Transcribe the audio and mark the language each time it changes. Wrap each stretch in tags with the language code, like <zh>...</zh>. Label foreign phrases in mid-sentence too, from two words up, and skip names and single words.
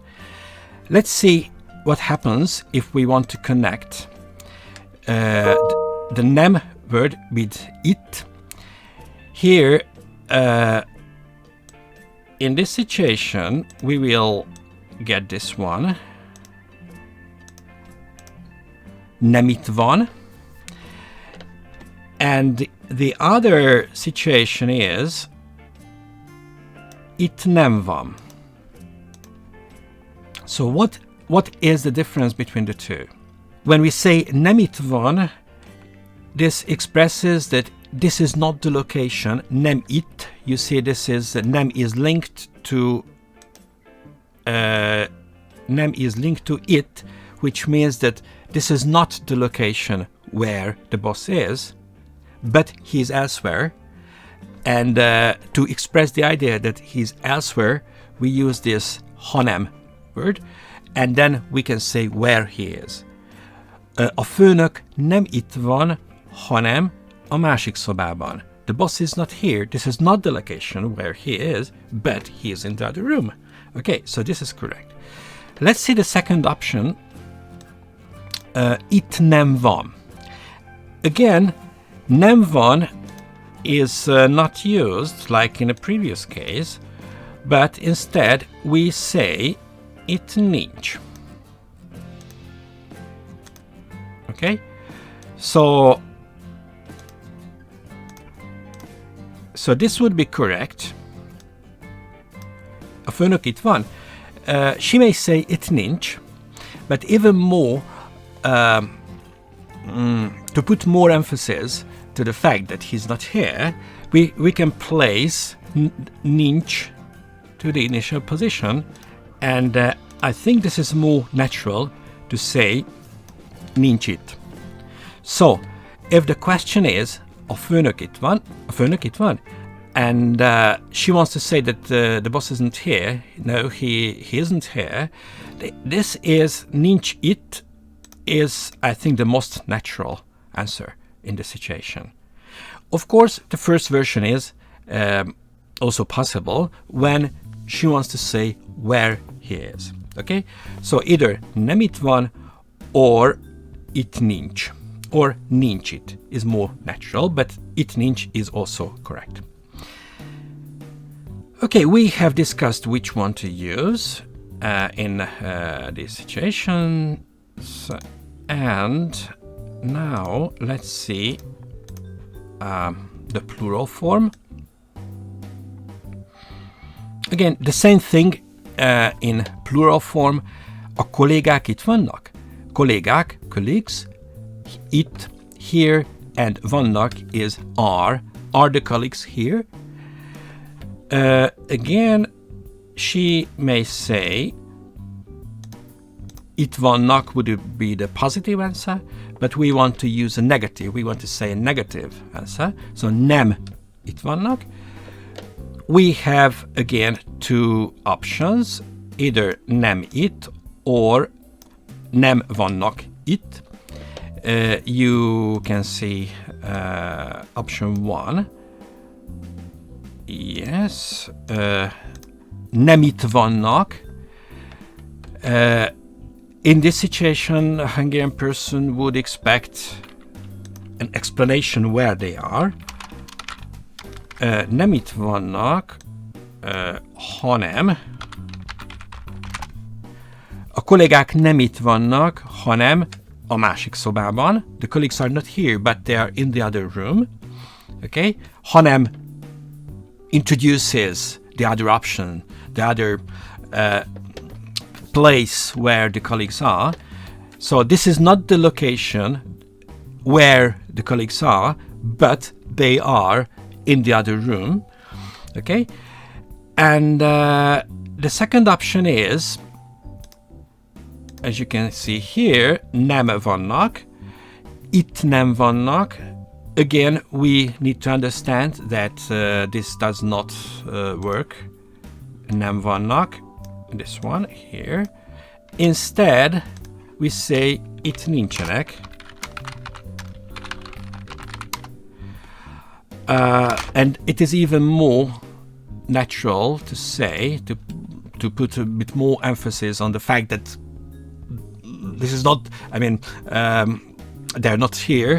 <en>Let's see what happens if we want to connect the nem word with it. Here, in this situation, we will get this one.</en> <hu>Nem itt van.</hu> <en>And the other situation is</en> <hu>itt nem van.</hu> <en>So what is the difference between the 2? When we say</en> <hu>nem itt van,</hu> <en>this expresses that this is not the location,</en> <hu>nem itt.</hu> <en>You see, this is nem is linked to it, which means that this is not the location where the boss is, but he's elsewhere. And to express the idea that he's elsewhere, we use this hanem word, and then we can say where he is.</en> <hu>A főnök nem itt van, hanem a másik szobában.</hu> <en>The boss is not here. This is not the location where he is, but he is in the other room. Okay, so this is correct. Let's see the second option.</en> <hu>Itt nem van.</hu> <en>Again,</en> <hu>nem van</hu> <en>is not used like in a previous case, but instead we say</en> <hu>itt nincs.</hu> <en>Okay, so this would be correct.</en> <hu>A főnök itt van.</hu> <en>She may say</en> <hu>itt nincs,</hu> <en>but even more, to put more emphasis to the fact that he's not here, we can place nincs to the initial position, and I think this is more natural to say</en> <hu>nincs itt.</hu> <en>So, if the question is</en> <hu>a főnök itt van,</hu> <en>and she wants to say that the boss isn't here, no, he isn't here, this is</en> <hu>nincs itt</hu> <en>is, I think, the most natural answer in the situation. Of course, the first version is also possible when she wants to say where he is. Okay, so either</en> <hu>nem itt van</hu> <en>or</en> <hu>itt nincs,</hu> <en>or</en> <hu>nincs itt</hu> <en>is more natural, but</en> <hu>itt nincs</hu> <en>is also correct. Okay, we have discussed which one to use in this situation, and now let's see the plural form. Again, the same thing in plural form.</en> <hu>A kollégák itt vannak? Kollégák, colleagues, itt,</hu> <en>here, and vannak is are. Are the colleagues here? Again, she may say</en> <hu>itt vannak</hu> <en>would be the positive answer, but we want to use a negative. We want to say a negative answer.</en> <hu>So nem itt vannak.</hu> <en>We have again two options, either</en> <hu>nem itt</hu> <en>or</en> <hu>nem vannak itt.</hu> <en>You can see option 1. Yes.</en> <hu>Nem itt vannak.</hu> <en>In this situation, a Hungarian person would expect an explanation where they are.</en> <hu>Nem itt vannak, hanem a kollégák nem itt vannak, hanem a másik szobában.</hu> <en>The colleagues are not here, but they are in the other room. Okay? Hanem introduces the other option, the other place where the colleagues are. So this is not the location where the colleagues are, but they are in the other room. Okay? And the second option is, as you can see here,</en> <hu>nem vannak, itt nem vannak.</hu> <en>Again, we need to understand that this does not work.</en> <hu>Nem vannak,</hu> <en>this one here. Instead, we say</en> <hu>itt nincsenek.</hu> <en>And it is even more natural to say, to put a bit more emphasis on the fact that this is not, I mean, they're not here.</en>